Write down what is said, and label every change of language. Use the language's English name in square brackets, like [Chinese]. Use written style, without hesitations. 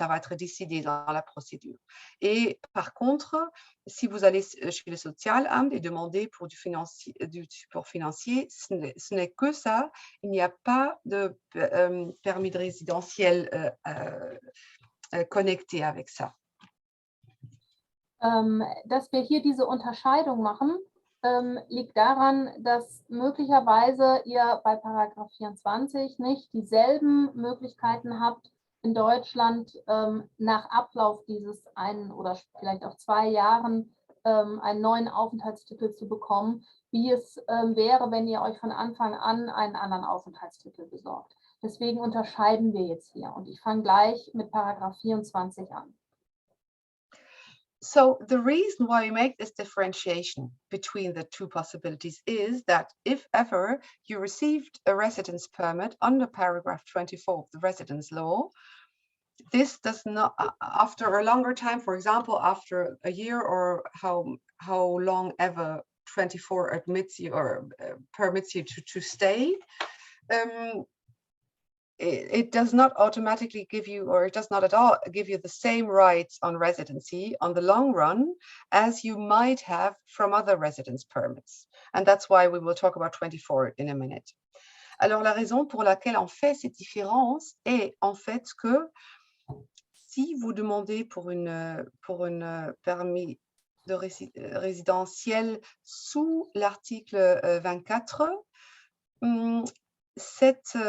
[French] Ça va être décidé dans la procédure. Et par contre, si vous allez chez le Sozialamt et demander pour du support financier, ce n'est que ça. Il n'y a pas de permis de résidentiel connecté avec ça. [German] Dass wir hier diese Unterscheidung machen, liegt daran, dass möglicherweise ihr bei Paragraph 24 nicht dieselben Möglichkeiten habt, in Deutschland nach Ablauf dieses einen oder vielleicht auch 2 Jahren einen neuen Aufenthaltstitel zu bekommen, wie es wäre, wenn ihr euch von Anfang an einen anderen Aufenthaltstitel besorgt. Deswegen unterscheiden wir jetzt hier, und ich fange gleich mit Paragraph 24 an. [English] So the reason why we make this differentiation between the two possibilities is that if ever you received a residence permit under paragraph 24 of the residence law, this does not, after a longer time, for example, after a year or how long ever 24 admits you or permits you to stay, it does not automatically give you, or it does not at all give you the same rights on residency on the long run as you might have from other residence permits. And that's why we will talk about 24 in a minute. [French] Alors, la raison pour laquelle on fait cette différence est en fait que si vous demandez pour une permis de résidentiel sous l'article 24, cette